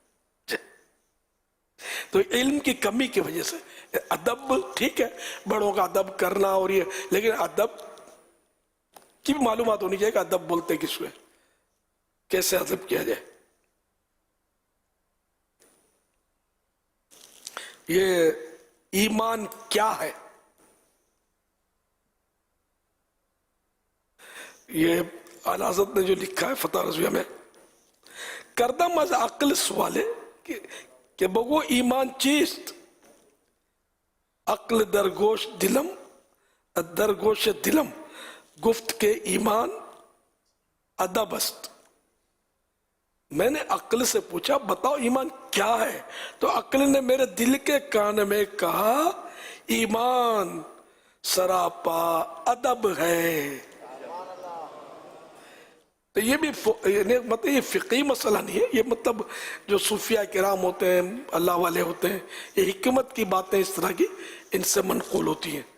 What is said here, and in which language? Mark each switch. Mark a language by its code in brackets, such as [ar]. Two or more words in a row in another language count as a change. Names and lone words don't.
[ur] تو علم کی کمی کی وجہ سے ادب ٹھیک ہے, بڑوں کا ادب کرنا اور یہ, لیکن ادب کی بھی معلومات ہونی چاہیے کہ ادب بولتے کس کو, کیسے ادب کیا جائے. یہ ایمان کیا ہے, یہ اعلیٰ حضرت نے جو لکھا ہے فتح رضویہ میں, [fa] کردم از عقل سوالے کہ بگو ایمان چیست, عقل درگوش دلم گفت کے ایمان ادب است. [ur] میں نے عقل سے پوچھا بتاؤ ایمان کیا ہے, تو عقل نے میرے دل کے کان میں کہا ایمان سراپا ادب ہے. تو یہ بھی مطلب یہ فقہی مسئلہ نہیں ہے, یہ مطلب جو صوفیاء کرام ہوتے ہیں, اللہ والے ہوتے ہیں, یہ حکمت کی باتیں اس طرح کی ان سے منقول ہوتی ہیں.